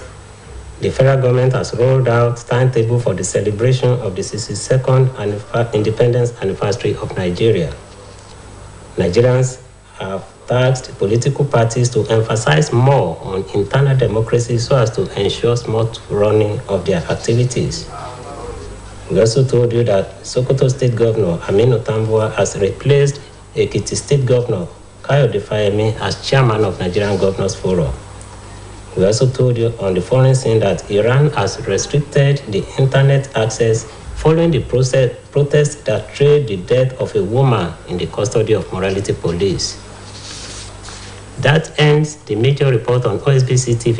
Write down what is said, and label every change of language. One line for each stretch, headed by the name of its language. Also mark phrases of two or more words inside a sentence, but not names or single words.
English: The federal government has rolled out timetable for the celebration of the 62nd independence anniversary of Nigeria. Nigerians have tasked political parties to emphasize more on internal democracy so as to ensure smooth running of their activities. We also told you that Sokoto State Governor Aminu Tambuwa has replaced Ekiti State Governor Kayode Fayemi as chairman of Nigerian Governors Forum. We also told you on the foreign scene that Iran has restricted the internet access following the protests that trailed the death of a woman in the custody of morality police. That ends the major report on OSBC TV.